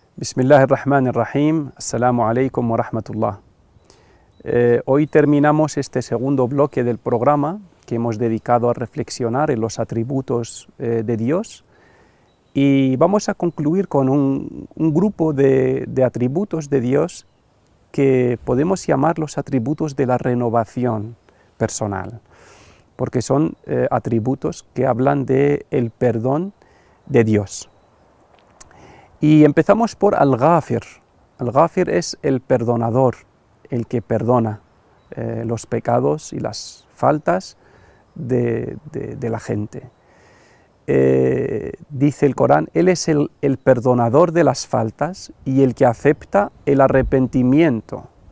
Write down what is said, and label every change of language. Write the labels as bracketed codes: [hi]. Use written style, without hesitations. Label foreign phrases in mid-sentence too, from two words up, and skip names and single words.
[ar] بسم الله الرحمن الرحيم. السلام عليكم ورحمة الله. [es] Hoy terminamos este segundo bloque del programa que hemos dedicado a reflexionar en los atributos de Dios, y vamos a concluir con un grupo de atributos de Dios que podemos llamar los atributos de la renovación personal, porque son atributos que hablan del perdón de Dios. Y empezamos por Al-Ghafir. Al-Ghafir es el perdonador, el que perdona los pecados y las faltas de la gente. Dice el Corán, Él es el perdonador de las faltas y el que acepta el arrepentimiento.